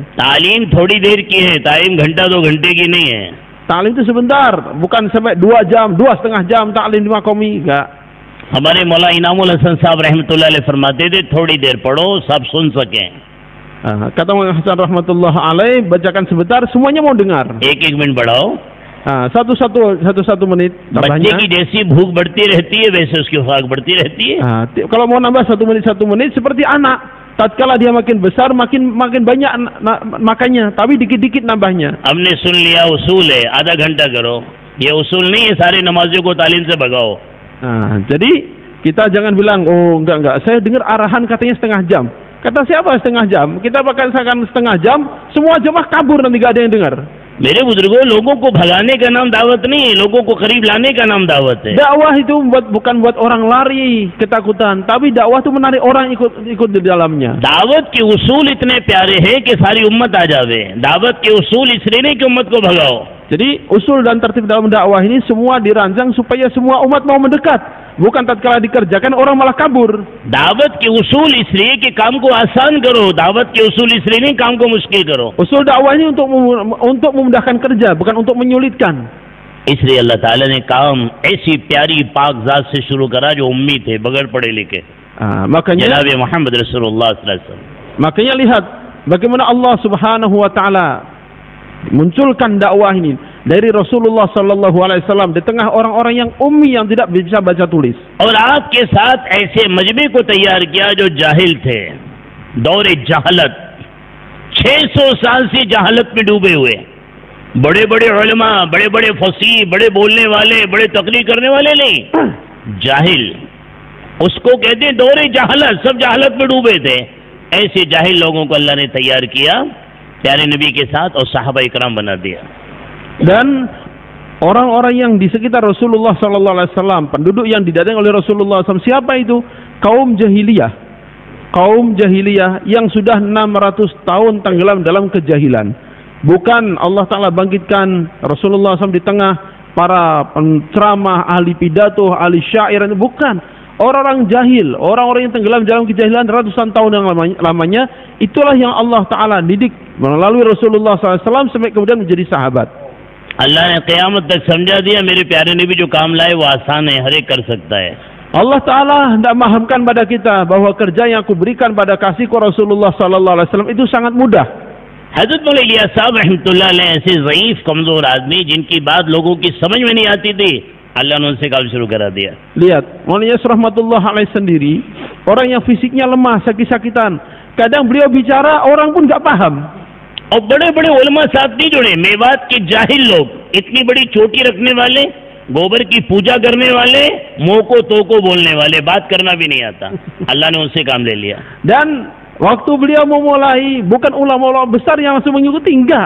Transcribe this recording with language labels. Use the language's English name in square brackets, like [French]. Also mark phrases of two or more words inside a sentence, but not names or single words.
[Hindi] तालीम थोड़ी देर की है, तालीम घंटा 2 घंटे की नहीं है. [Indonesian] Taklim itu sebentar, bukan sampai 2 jam, 2,5 jam taklim di Maqami, enggak. [Hindi] हमारे मौला इनामुल हसन साहब [Arabic] رحمة الله عليه [Hindi] फरमाते थे, थोड़ी देर पढ़ो, सब सुन सकें. [Indonesian] Kata Maulan Hasan [Arabic] رحمة الله عليه, [Indonesian] bacakan sebentar, semuanya mau dengar. [Hindi] 1-1 मिनट बढ़ाओ. [Indonesian] Satu menit. [Hindi] बच्चे की जैसी भूख बढ़ती रहती है, वैसे उसकी खुराक बढ़ती रहती है. [Indonesian] Kalau mau nambah 1 menit seperti anak. Tatkala dia makin besar, makin banyak makannya, tapi dikit-dikit nambahnya. [Hindi] हमने सुन लिया उसूल है, आधा घंटा करो. ये उसूल नहीं है, सारे नमाजियों को तालीम से भगाओ. [Indonesian] Jadi kita jangan bilang, oh enggak, saya dengar arahan katanya setengah jam. Kata siapa setengah jam? Kita pakaikan setengah jam, semua jemaah kabur nanti gak ada yang dengar. [Hindi] मेरे बुजुर्गों, लोगों को भगाने का नाम दावत नहीं है, लोगों को करीब लाने का नाम दावत है. [Indonesian] Dakwah itu bukan buat orang lari ketakutan, tapi dakwah itu menarik orang ikut di dalamnya. [Hindi] दावत के उसूल इतने प्यारे हैं कि सारी उम्मत आ जावे. दावत के उसूल इसलिए नहीं कि उम्मत को भगाओ. [Indonesian] Jadi usul dan tertib dalam dakwah ini semua dirancang supaya semua umat mau mendekat. Bukan tatkala dikerjakan orang malah kabur. [Hindi] दावत के उसूल इसलिए कि काम को आसान करो. दावत के उसूल इसलिए नहीं काम को मुश्किल करो. [Indonesian] Usul dakwah ini untuk memudahkan kerja, bukan untuk menyulitkan. [Hindi] इसलिए अल्लाह ताला ने काम ऐसी प्यारी पाक जात से शुरू करा जो उम्मी थे, बगैर पढ़े लिखे. [Indonesian] Makanya [Hindi] जनाब मोहम्मद रसूलुल्लाह [Arabic] صلى الله عليه وسلم. [Indonesian] Makanya lihat bagaimana Allah [Arabic] سبحانه وتعالى [Indonesian] munculkan dakwah ini dari Rasulullah [Arabic] صلى الله عليه وسلم [Indonesian] di tengah orang-orang yang ummi yang tidak bisa baca tulis. [Hindi] और आपके साथ ऐसे मजमे को तैयार किया जो जाहिल थे, दौरे जहालत, 600 साल से जहालत में डूबे हुए, बड़े बड़े उलमा, बड़े बड़े फसीह, बड़े बोलने वाले, बड़े तकरीर करने वाले नहीं, जाहिल, उसको कहते हैं दौरे जहालत, सब जहालत में डूबे थे. ऐसे जाहिल लोगों को अल्लाह ने तैयार किया, प्यारे नबी के साथ और सहाबा इकराम बना दिया. [Indonesian] Dan orang-orang yang di sekitar Rasulullah SAW, penduduk yang didatangi oleh Rasulullah SAW, siapa itu? Kaum jahiliyah. Kaum jahiliyah yang sudah 600 tahun tenggelam dalam kejahilan. Bukan Allah Ta'ala bangkitkan Rasulullah SAW di tengah para penceramah, ahli pidato, ahli syair, bukan. Orang-orang jahil, orang-orang yang tenggelam dalam kejahilan ratusan tahun yang lamanya, itulah yang Allah Ta'ala didik melalui Rasulullah SAW sampai kemudian menjadi sahabat. [Hindi] Allah ने क़यामत तक समझा दिया मेरे प्यारे नबी जो काम लाए वो आसान है, हर एक कर सकता है. [Indonesian] Allah Ta'ala hendak memahamkan pada kita bahwa kerja yang aku berikan pada kasihku Rasulullah SAW itu sangat mudah. [Hindi] हज़रत मौलाना इलियास साहब [Arabic] رحمة الله عليه [Hindi] ऐसे ज़ईफ़ कमज़ोर आदमी जिनकी बात लोगों की समझ में नहीं आती थी, Allah ने उनसे काम शुरू करा दिया. [Indonesian] Lihat, Maulana [Arabic] رحمة الله عليه [Indonesian] sendiri, orang yang fisiknya lemah, sakit-sakitan. Kadang beliau bicara, orang pun nggak paham. [Hindi] और बड़े-बड़े उलमा साथ नहीं जुड़े, मेवात के जाहिल लोग, इतनी बड़ी चोटी रखने वाले, गोबर की पूजा करने वाले, मोको तोको बोलने वाले, बात करना भी नहीं आता. Allah ने उनसे काम ले लिया. [Indonesian] Dan waktu beliau memulai, bukan ulama-ulama besar yang langsung mengikuti, enggak.